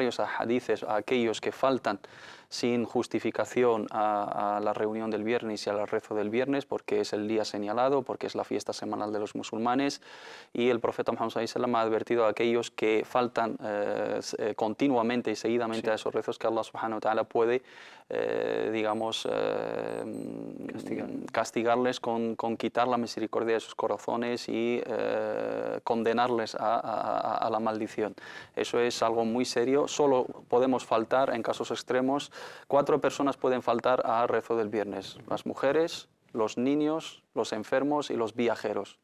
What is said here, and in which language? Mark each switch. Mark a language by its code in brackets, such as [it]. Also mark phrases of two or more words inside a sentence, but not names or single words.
[es] varios hadices a aquellos que faltan sin justificación a la reunión del viernes y al rezo del viernes, porque es el día señalado, porque es la fiesta semanal de los musulmanes, y el profeta Muhammad ﷺ ha advertido a aquellos que faltan continuamente y seguidamente a esos rezos, que Allah [ar] سبحانه وتعالى [es] puede, digamos, castigarles con quitar la misericordia de sus corazones y condenarles a la maldición. Eso es algo muy serio. Solo podemos faltar en casos extremos. 4 personas pueden faltar al rezo del viernes: las mujeres, los niños, los enfermos y los viajeros.